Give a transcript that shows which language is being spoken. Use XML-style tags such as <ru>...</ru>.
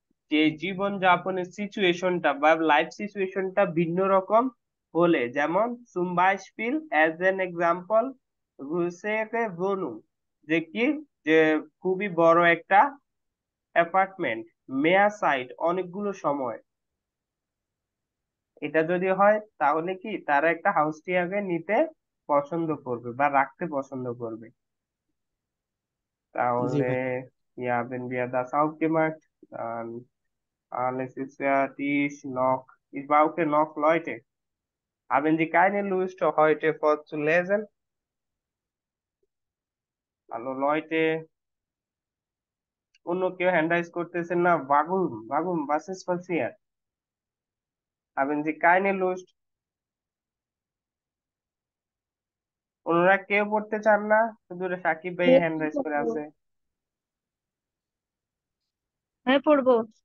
<bn>যে জীবন যাপনের সিচুয়েশনটা বা লাইফ সিচুয়েশনটা ভিন্ন রকম হলে, যেমন</bn> <de>zum Beispiel</de> <en>as an example</en> <de>größere Wohnung,</de> <bn>যে কি যে খুবই বড় একটা অ্যাপার্টমেন্ট,</bn> <de>মেয়া সাইট</de> <bn>অনেকগুলো সময়, এটা যদি হয় তাহলে কি তারা একটা হাউস টিয়ারকে নিতে পছন্দ করবে বা রাখতে পছন্দ করবে। জি তাহলে ভাই।</bn> <de>ja, wenn wir das aufgemacht, dann alles ist fertig. Noch, ich brauche noch Leute. Haben Sie keine Lust, heute vorzulesen? Hallo Leute,</de> <bn>অন্য কেউ হ্যান্ড রাইজ করতেছেন না?</bn> <de>বাগুম বাগুম, was ist passiert? Haben Sie keine Lust?</de> <bn>অন্যরা কেউ পড়তে চান না? শুধু সাকিব ভাই হ্যান্ড রাইজ করে আছে। হ্যাঁ পড়বো।</bn>